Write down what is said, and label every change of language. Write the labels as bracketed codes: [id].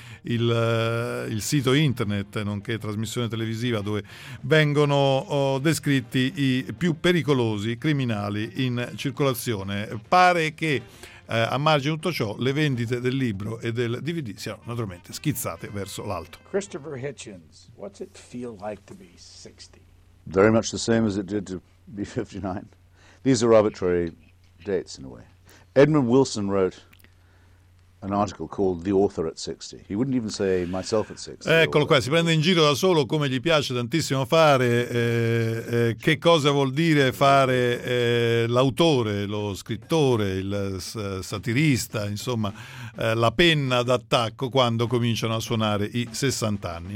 [it] Il sito internet, nonché trasmissione televisiva, dove vengono descritti i più pericolosi criminali in circolazione. Pare che a margine di tutto ciò le vendite del libro e del DVD siano naturalmente schizzate verso l'alto. [en] Christopher Hitchens, what's it feel like to be 60? Very much the same as it did to be 59. These are arbitrary dates in a way. Edmund Wilson wrote an article called The Author at 60. He wouldn't even say myself at 60. [it] Eccolo qua, si prende in giro da solo, come gli piace tantissimo fare. Che cosa vuol dire fare l'autore, lo scrittore, il satirista, insomma, la penna d'attacco quando cominciano a suonare i 60 anni.